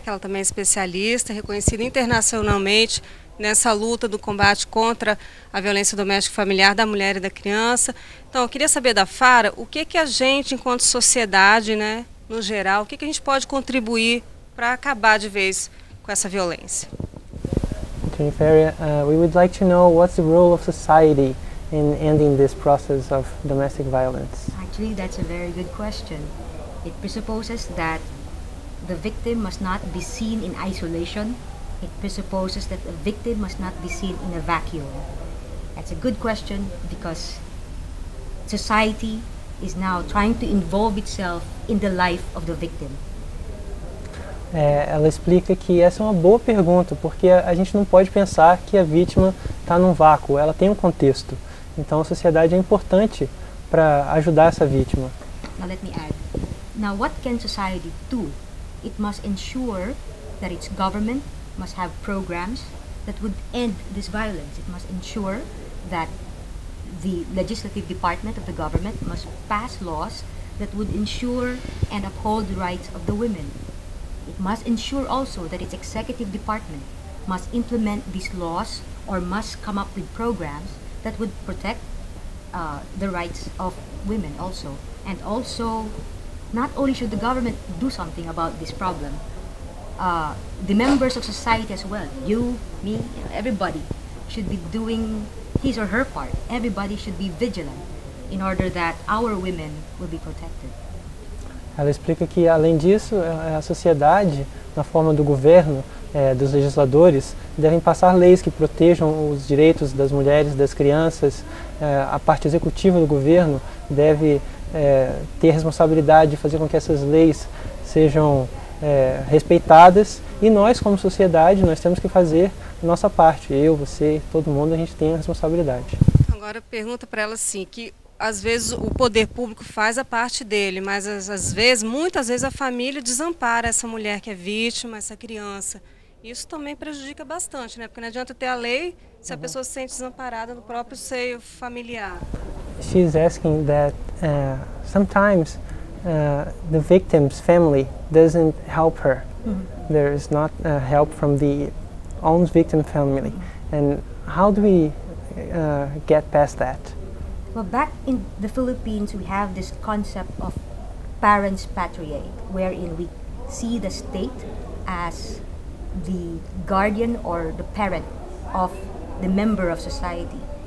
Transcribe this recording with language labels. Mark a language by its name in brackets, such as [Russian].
[Portuguese] Que ela também é especialista, reconhecida internacionalmente nessa luta do combate contra a violência doméstica e familiar da mulher e da criança. Então, eu queria saber da Farah o que a gente, enquanto sociedade, né, no geral, o que a gente pode contribuir para acabar de vez com essa violência. [English] Attorney Farah, we would like to know what's the role of society in ending this process of domestic violence. Actually, that's a very good question. It presupposes that the victim must not be seen in isolation. It presupposes that the victim must not be seen in a vacuum. That's a good question because society is now trying to involve itself in the life of the victim. [Portuguese] Ela explica que essa é uma boa pergunta, porque a gente não pode pensar que a vítima está num vácuo, ela tem um contexto. Então a sociedade é importante para ajudar essa vítima. [English] Now let me add. Now what can society do? It must ensure that its government must have programs that would end this violence. It must ensure that the legislative department of the government must pass laws that would ensure and uphold the rights of the women. It must ensure also that its executive department must implement these laws or must come up with programs that would protect the rights of women also. And also, not only should the government do something about this problem, the members of society as well, you, me, everybody, should be doing his or her part. Everybody should be vigilant in order that our women will be protected. [Portuguese] Ela explica que, além disso, a sociedade, na forma do governo, dos legisladores, devem passar leis que protejam os direitos das mulheres, das crianças. A parte executiva do governo deve ter a responsabilidade de fazer com que essas leis sejam respeitadas, e nós, como sociedade, nós temos que fazer a nossa parte. Eu, você, todo mundo, a gente tem a responsabilidade. Agora pergunta para ela assim, que às vezes o poder público faz a parte dele, mas às vezes, muitas vezes a família desampara essa mulher que é vítima, essa criança. Isso também prejudica bastante, né? Porque não adianta ter a lei se a pessoa se sente desamparada no próprio seio familiar. [English] She's asking that sometimes the victim's family doesn't help her. There is not help from the own victim family. And how do we get past that? Well, back in the Philippines, we have this concept of parens patriae, wherein we see the state as the guardian or the parent of the member of society.